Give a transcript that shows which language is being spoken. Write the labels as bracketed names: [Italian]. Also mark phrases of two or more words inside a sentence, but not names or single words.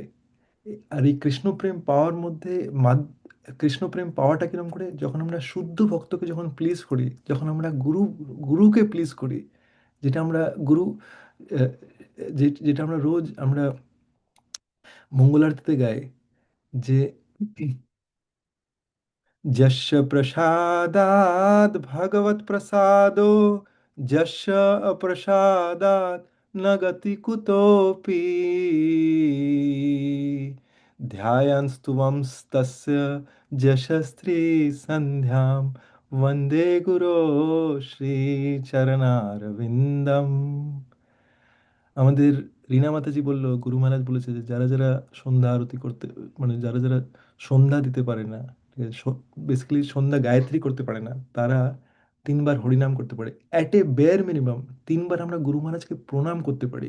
[Bangla] আর এই কৃষ্ণ প্রেম পাওয়ার মধ্যে কৃষ্ণ প্রেম পাওয়াটা কিরম করে, যখন আমরা শুদ্ধ ভক্তকে যখন প্লিজ করি, যখন আমরা গুরুকে প্লিজ করি, যেটা আমরা গুরু আহ, যেটা আমরা রোজ আমরা মঙ্গলারতিতে গাই, যে [Sanskrit] यस्य प्रसादात् भगवत् प्रसादो, यस्य अप्रसादात् न गति कुतोऽपि, ध्यायन्स्तुवंस्तस्य यशस्त्री सन्ध्यां, वन्दे गुरो श्रीचरणारविन्दम्। [Bangla] আমাদের রিনা মাতাজি বলল, গুরু মহারাজ বলেছে যে যারা যারা সন্ধ্যা আরতি করতে, মানে যারা যারা সন্ধ্যা দিতে পারে না, ঠিক আছে, বেসিক্যালি সন্ধ্যা গায়ত্রী করতে পারে না, তারা 3 বার হরিনাম করতে পারে। [English] at a bare minimum [Bangla] 3 বার আমরা গুরু মহারাজকে প্রণাম করতে পারি।